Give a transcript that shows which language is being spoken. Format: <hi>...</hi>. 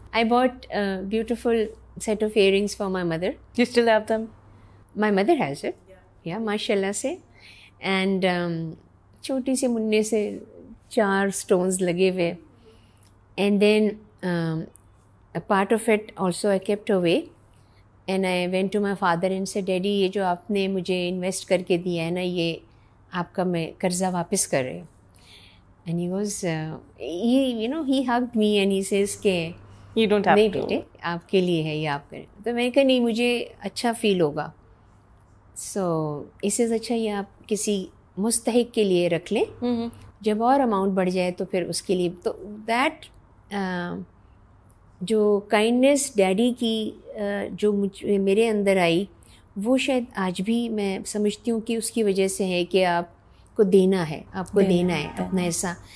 <en>I bought beautiful set of earrings for my mother. You still have them? My mother has it.</en> <hi>Yeah, माशाल्लाह से. And छोटी सी मुन्ने से 4 stones लगे हुए.</hi> <en>And then a part of it also I kept away. And I went to my father and said, Daddy,</en> <hi>ये जो आपने मुझे इन्वेस्ट करके दिया है ना, ये आपका मैं कर्जा वापस कर रही हूँ.</hi> <en>And he was, he hugged me and he says के You don't have</en> <hi>नहीं</hi> <en>to.</en> <hi>बेटे, आपके लिए है ये, आप करें. तो मैंने कहा नहीं, मुझे अच्छा फील होगा. सो इससे अच्छा ये आप किसी मुस्तहिक के लिए रख लें. जब और अमाउंट बढ़ जाए तो फिर उसके लिए. तो दैट जो काइंडनेस डैडी की जो मेरे अंदर आई, वो शायद आज भी मैं समझती हूँ कि उसकी वजह से है कि आपको देना है अपना हिस्सा.</hi>